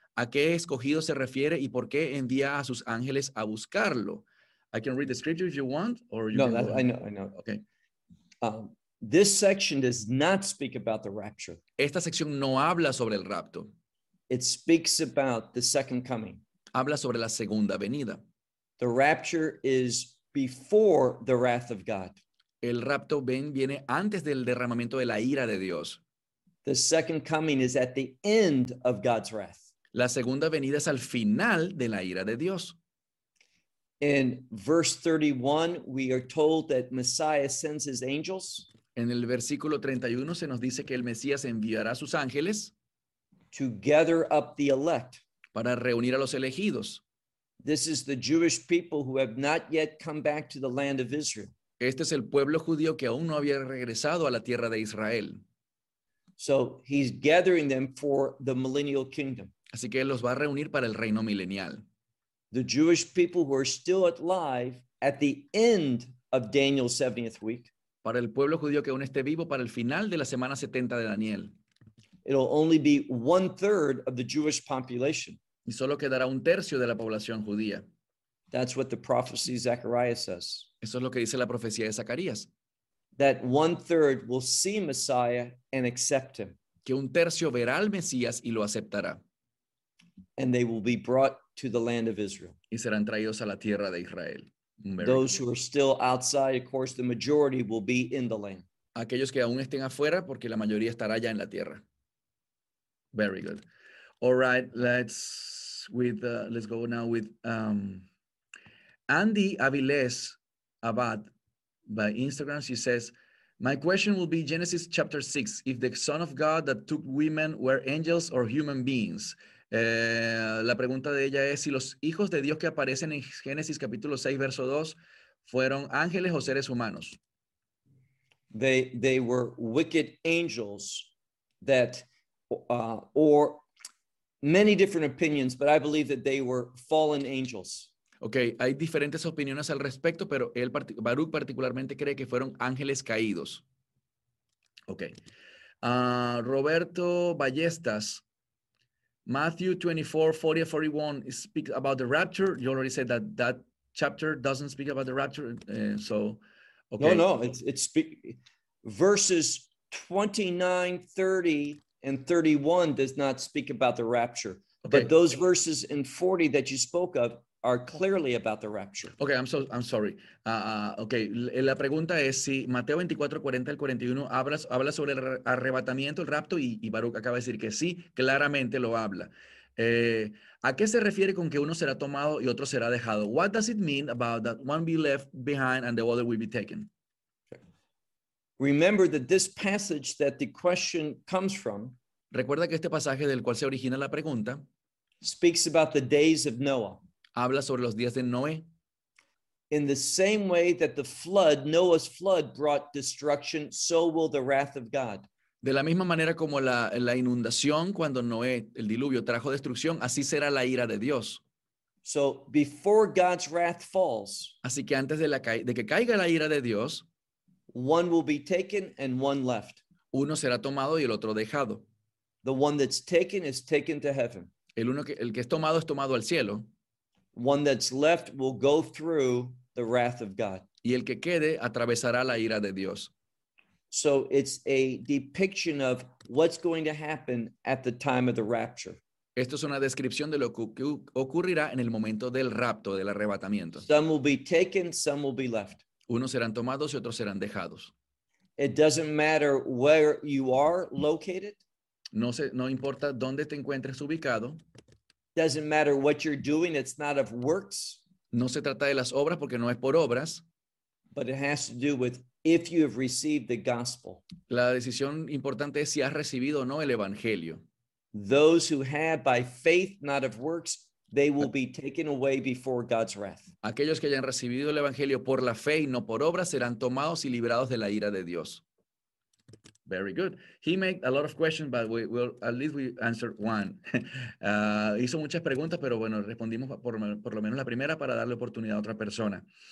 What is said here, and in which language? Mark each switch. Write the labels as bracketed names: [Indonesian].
[Spanish] ¿A qué escogido se refiere y por qué envía a sus ángeles a buscarlo? [English] I can read the scripture if you want. No, I know. Okay. This section does not speak about the rapture. [Spanish] Esta sección no habla sobre el rapto. [English] It speaks about the second coming. [Spanish] Habla sobre la segunda venida. [English] The rapture is before the wrath of God. [Spanish] El rapto viene antes del derramamiento de la ira de Dios. [English] The second coming is at the end of God's wrath. [Spanish] La segunda venida es al final de la ira de Dios. [English] In verse 31, we are told that Messiah sends his angels. [Spanish] En el versículo 31 se nos dice que el Mesías enviará sus ángeles [English] to gather up the elect. [Spanish] Para reunir a los elegidos. [English] This is the Jewish people who have not yet come back to the land of Israel. [Spanish] Este es el pueblo judío que aún no había regresado a la tierra de Israel. [English] So he's gathering them for the millennial kingdom. [Spanish] Así que él los va a reunir para el reino milenial. [English] The Jewish people who are still alive at the end of Daniel's 70th week. [Spanish] Para el pueblo judío que aún esté vivo para el final de la semana 70 de Daniel. [English] It'll only be 1/3 of the Jewish population. [Spanish] Y solo quedará 1/3 de la población judía. [English] That's what the prophecy of Zechariah says. [Spanish] Eso es lo que dice la profecía de Zacarías. [English] That 1/3 will see Messiah and accept him. [Spanish] Que 1/3 verá al Mesías y lo aceptará. [English] And they will be brought to the land of Israel. [Spanish] Y serán traídos a la tierra de Israel. [English] Those who are still outside, of course, the majority will be in the land. [Spanish] Aquellos que aún estén afuera, porque la mayoría estará ya en la tierra. [English] Very good. All right, let's go now with Andy Aviles Abad by Instagram. She says, my question will be Genesis chapter 6. If the Son of God that took women were angels or human beings? [Spanish] La pregunta de ella es si los hijos de Dios que aparecen en Génesis capítulo 6 verso 2 fueron ángeles o seres humanos. [English] They were wicked angels that or many different opinions, but I believe that they were fallen angels. [Spanish] Okay, hay diferentes opiniones al respecto, pero él Baruch particularmente cree que fueron ángeles caídos. [English] Okay. Roberto Ballestas, Matthew 24:40-41 speaks about the rapture. You already said that that chapter doesn't speak about the rapture. Okay. No, verses 29, 30 and 31 does not speak about the rapture. Okay. But those verses in 40 that you spoke of are clearly about the rapture. Okay, I'm sorry. [Spanish] Okay, la pregunta es si Mateo 24:40-41 habla sobre el arrebatamiento, el rapto, y Baruch acaba de decir que sí, claramente lo habla. ¿A qué se refiere con que uno será tomado y otro será dejado? [English] What does it mean about that one be left behind and the other will be taken? Remember that this passage that the question comes from, [Spanish] recuerda que este pasaje del cual se origina la pregunta, [English] speaks about the days of Noah. [Spanish] Habla sobre los días de Noé. [English] In the same way that the flood, Noah's flood, brought destruction, so will the wrath of God. [Spanish] De la misma manera como la inundación cuando Noé, el diluvio, trajo destrucción, así será la ira de Dios. [English] So before God's wrath falls, [Spanish] así que antes de que caiga la ira de Dios, [English] one will be taken and one left. [Spanish] Uno será tomado y el otro dejado. [English] The one that's taken is taken to heaven. [Spanish] El que es tomado al cielo. [English] One that's left will go through the wrath of God. [Spanish] Y el que quede atravesará la ira de Dios. [English] So it's a depiction of what's going to happen at the time of the rapture. [Spanish] Esto es una descripción de lo que ocurrirá en el momento del rapto, del arrebatamiento. [English] Some will be taken, some will be left. [Spanish] Unos serán tomados y otros serán dejados. [English] It doesn't matter where you are located. [Spanish] No importa dónde te encuentres ubicado. [English] Doesn't matter what you're doing, it's not of works. [Spanish] No se trata de las obras porque no es por obras. [English] But it has to do with if you have received the gospel. [Spanish] La decisión importante es si has recibido o no el evangelio. [English] Those who have by faith, not of works, they will be taken away before God's wrath. [Spanish] Aquellos que hayan recibido el evangelio por la fe y no por obras serán tomados y librados de la ira de Dios. [English] Very good. He made a lot of questions, but at least we answered one. [Spanish] Hizo muchas preguntas, pero bueno, respondimos por lo menos la primera para darle oportunidad a otra persona.